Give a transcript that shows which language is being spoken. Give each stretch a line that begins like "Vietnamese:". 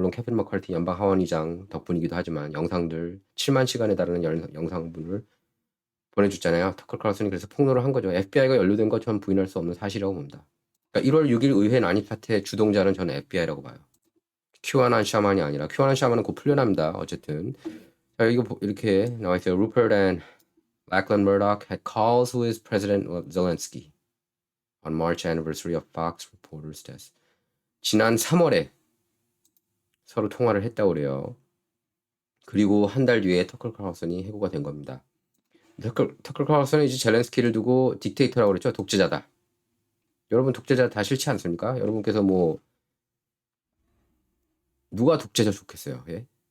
Korean: 물론 케빈 머컬티 연방 하원의장 덕분이기도 하지만 영상들 7만 시간에 달하는 영상분을 보내줬잖아요. 터커 칼슨이 그래서 폭로를 한 거죠. FBI가 연루된 것처럼 부인할 수 없는 사실이라고 봅니다. 그러니까 1월 6일 의회 난입 사태 주동자는 저는 FBI라고 봐요. 큐아난 샤만이 아니라 큐아난 샤만은 곧 풀려납니다. 어쨌든 자, 이거 이렇게 나와 있어요.
English: Rupert and Lachlan Murdoch had calls with President Zelensky on March anniversary of Fox reporter's death.
Korean: 지난 3월에 서로 통화를 했다고 그래요. 그리고 한 달 뒤에 터클 칼슨이 해고가 된 겁니다. 터클 칼슨은 이제 젤렌스키를 두고 딕테이터라고 그랬죠. 독재자다. 여러분 독재자 다 싫지 않습니까? 여러분께서 뭐 누가 독재자 좋겠어요. 예?